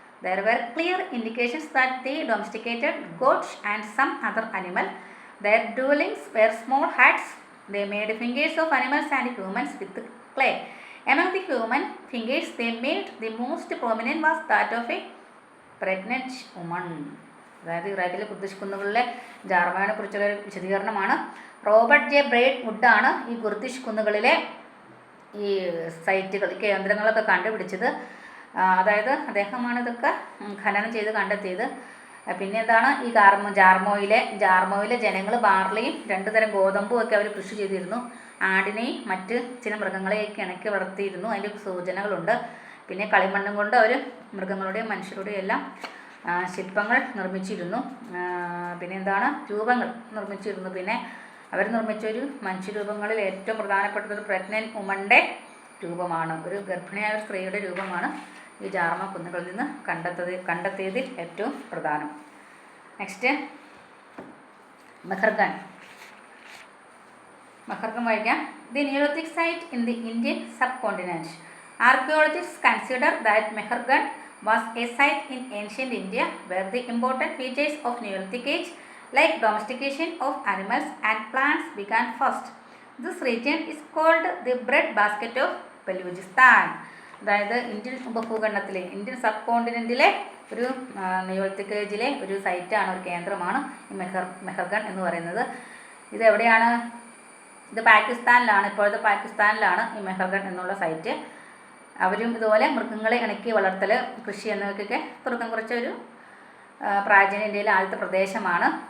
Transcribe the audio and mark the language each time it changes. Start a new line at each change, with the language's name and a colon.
English: There were clear indications that they domesticated goats and some other animal. Their dwellings were small huts. They made fingers of animals and humans with clay. Among the human fingers they made, the most prominent was that of a pregnant woman.
Malayalam: അതായത് ഇറാഖിലെ Kurdish കുന്നുകളിലെ ജാർമോയെ കുറിച്ചുള്ള ഒരു വിശദീകരണമാണ്. Robert J ബ്രാഡ്വുഡാണ് ഈ Kurdish കുന്നുകളിലെ ഈ സൈറ്റുകൾ, കേന്ദ്രങ്ങളൊക്കെ കണ്ടുപിടിച്ചത്. അതായത് അദ്ദേഹമാണ് ഇതൊക്കെ ഖനനം ചെയ്ത് കണ്ടെത്തിയത്. പിന്നെ എന്താണ് ഈ ജാർമോയിലെ ജനങ്ങൾ ബാർലിയും 2 തരം ഗോതമ്പും ഒക്കെ അവർ കൃഷി ചെയ്തിരുന്നു. ആടിനെയും മറ്റ് ചില മൃഗങ്ങളെയൊക്കെ ഇണക്കി വളർത്തിയിരുന്നു. അതിൻ്റെ സൂചനകളുണ്ട്. പിന്നെ കളിമണ്ണും കൊണ്ട് അവർ മൃഗങ്ങളുടെയും മനുഷ്യരുടെയും എല്ലാം ശില്പങ്ങൾ നിർമ്മിച്ചിരുന്നു. പിന്നെ എന്താണ് രൂപങ്ങൾ നിർമ്മിച്ചിരുന്നു. പിന്നെ അവർ നിർമ്മിച്ച ഒരു മനുഷ്യരൂപങ്ങളിൽ ഏറ്റവും പ്രധാനപ്പെട്ടത്
English: pregnant വുമൻ്റെ
Malayalam: രൂപമാണ്. ഒരു ഗർഭിണിയായ ഒരു സ്ത്രീയുടെ രൂപമാണ് ഈ ജാർമോ കുന്നുകളിൽ നിന്ന് കണ്ടെത്തിയതിൽ ഏറ്റവും പ്രധാനം. നെക്സ്റ്റ് മെഹർഗൺ വായിക്കാം.
English: The Neolithic site in the Indian subcontinent. Archaeologist consider that Mehrgarh was a site in ancient India where the important features of Neolithic age like domestication of animals and plants began first. This region is called the bread basket of Balochistan.
Malayalam: അതായത് Indian ഉപഭൂഖണ്ഡത്തിലെ Indian sub കോണ്ടിനെൻറ്റിലെ ഒരു Neolithic ഏജിലെ ഒരു സൈറ്റാണ്, ഒരു കേന്ദ്രമാണ് ഈ മെഹർഗൺ എന്ന് പറയുന്നത്. ഇത് എവിടെയാണ്? ഇത് പാകിസ്ഥാനിലാണ്, ഇപ്പോഴത്തെ പാകിസ്ഥാനിലാണ് ഈ മെഹർഗൺ എന്നുള്ള സൈറ്റ്. അവരും ഇതുപോലെ മൃഗങ്ങളെ ഇണക്കി വളർത്തൽ, കൃഷി എന്നിവയ്ക്കൊക്കെ തുടക്കം കുറിച്ച ഒരു പ്രാചീന ഇന്ത്യയിലെ ആദ്യത്തെ പ്രദേശമാണ്.